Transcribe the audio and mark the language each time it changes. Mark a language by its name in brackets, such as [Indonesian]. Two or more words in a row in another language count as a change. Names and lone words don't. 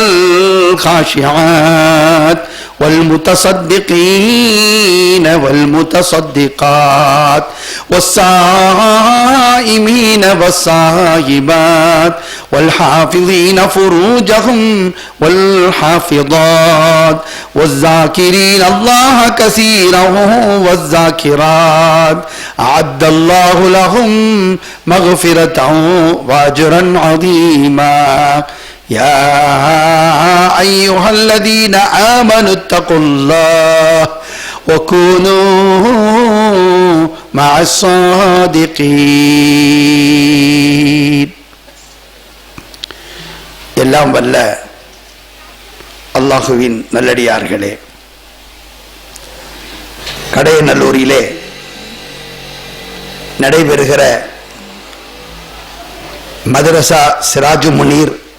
[Arabic] والخاشعات والمتصدقين والمتصدقات والصائمين والصائبات والحافظين فروجهم والحافظات والذاكرين الله كثيرا والذاكرات أعد الله لهم مغفرة وأجرا عظيما. يا أيها الذين آمنوا اتقوا الله وكونوا مع الصادقين. [Tamil] எல்லாம் வல்ல அல்லாஹுவின் நல்லடியார்களே, கடையநல்லூரிலே நடைபெறுகிற மதரசா சிராஜு முனீர்